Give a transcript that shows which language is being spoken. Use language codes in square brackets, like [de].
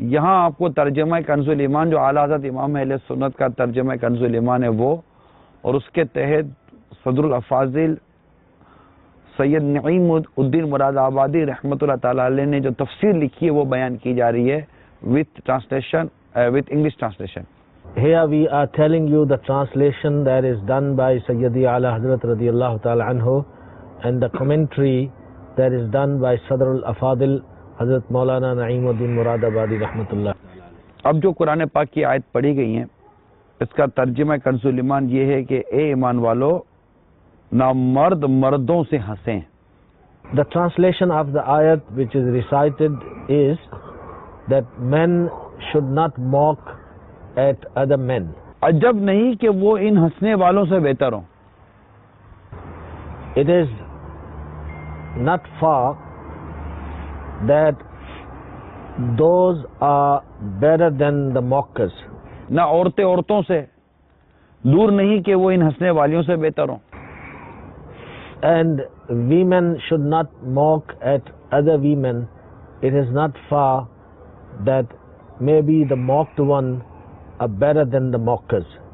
[ur] یہاں آپ کو ترجمہ کنز ایمان جو اعلیٰ حضرت امام اہل سنت کا ترجمہ کنز ایمان ہے وہ، اور اس کے تحت صدر الافاضل سید نعیم الدین مراد آبادی رحمۃ اللہ تعالی علیہ نے جو تفسیر لکھی ہے وہ بیان کی جا رہی ہے [en] with English translation. Here we are telling you the translation that is done by Sayyidi Ala Hazrat radiyallahu ta'ala anhu and the commentary that is done by Sadr al-Afadil Hazrat Maulana Naeemuddin Murad Abadi rahmatullah. [ur] اب جو قرآن پاک کی آیت پڑھی گئی ہیں اس کا ترجمہ کنز ایمان یہ ہے کہ اے ایمان والو نہ مرد مردوں سے ہنسیں. [en] The translation of the ayat which is recited is that men should not mock at other men. [ur] عجب نہیں کہ وہ ان ہنسنے والوں سے بہتر ہوں. [en] It is not far that those are better than the mockers. [ur] نہ عورتیں عورتوں سے دور نہیں کہ وہ ان ہنسنے والیوں سے بہتر ہوں. [en] And women should not mock at other women. It is not far that maybe the mocked one are better than the mockers.